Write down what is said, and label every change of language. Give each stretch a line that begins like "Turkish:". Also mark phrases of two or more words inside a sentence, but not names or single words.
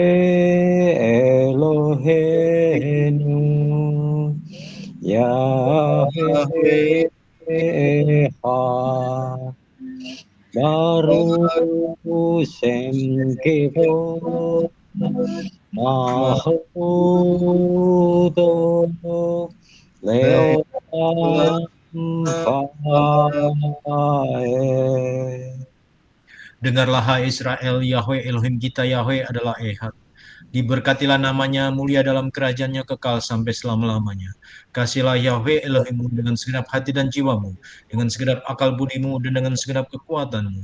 Hebrew: אלוהינו, יהוה אחד, ברוך שם כבוד, מלכותו לעולם ועד.
Indonesian: Dengarlah hai Israel, Yahweh Elohim kita, Yahweh adalah Echad. Diberkatilah namanya, mulia dalam kerajaannya kekal sampai selama-lamanya. Kasihlah Yahweh Elohimmu dengan segenap hati dan jiwamu, dengan segenap akal budimu, dan dengan segenap kekuatanmu.